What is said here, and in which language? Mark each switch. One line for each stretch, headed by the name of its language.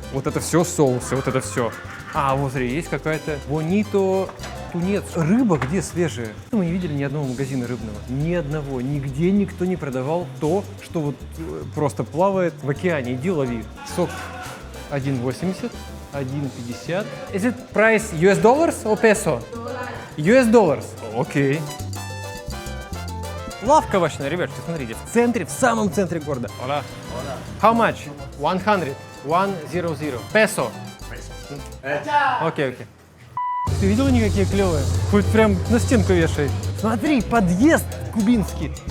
Russian: Вот это все соусы, вот это все. А, вот смотри, есть какая-то бонито тунец. Рыба где свежая? Мы не видели ни одного магазина рыбного. Ни одного. Нигде никто не продавал то, что вот просто плавает в океане. Иди лови. Сок 1,80, 1,50.
English: Is it price US dollars or peso? US dollars. Окей.
Russian: Лавка овощная, ребятки, смотрите. В центре, в самом центре города.
English: Hola. How much? 100. 100. Peso. Окей.
Russian: Ты видел, они какие клевые? Хоть прям на стенку вешай. Смотри, подъезд кубинский.